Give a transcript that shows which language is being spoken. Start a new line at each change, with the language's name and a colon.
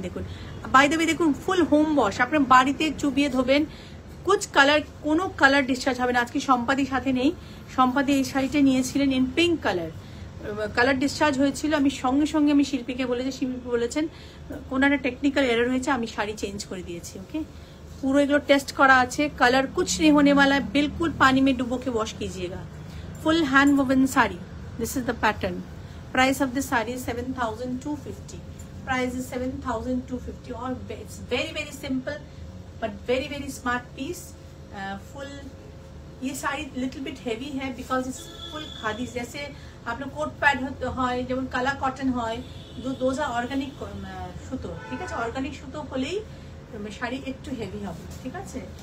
Bangla: দেখুন, by the way দেখুন, ফুল home wash, আপনার বাড়িতে চুবিয়ে ধোবেন, কুছ কালার, কোনো কালার ডিসচার্জ হবে না। আজকে সম্পাদির সাথে নেই, সম্পাদি এই শাড়িটা নিয়েছিলেন in pink colour, colour discharge হয়েছিল। আমি সঙ্গে সঙ্গে আমি শিল্পীকে বলেছি, শিল্পী বলেছেন কোনো একটা টেকনিক্যাল এরর হয়েছে, আমি শাড়ি চেঞ্জ করে দিয়েছি। ওকে, পুরো এগুলো টেস্ট করা আছে,
Hindi: কালার कुछ नहीं होने वाला है, बिल्कुल पानी में डुबो के वॉश कीजिएगा।
English: Full hand woven sari, this is the pattern. Price of this sari is 7250। Price is 7250 और it's very very simple but very very smart piece.
Hindi: Full ये साड़ी लिटिल बिट हेवी है बिकॉज इट्स फुल खादी। जैसे आप लोग कोट पैड
Bangla: হয় যেমন কালা cotton হয়, দোজ আর অর্গানিক সুতো, ঠিক আছে। অর্গানিক সুতো হলেই শাড়ি একটু হেভি হবে, ঠিক আছে।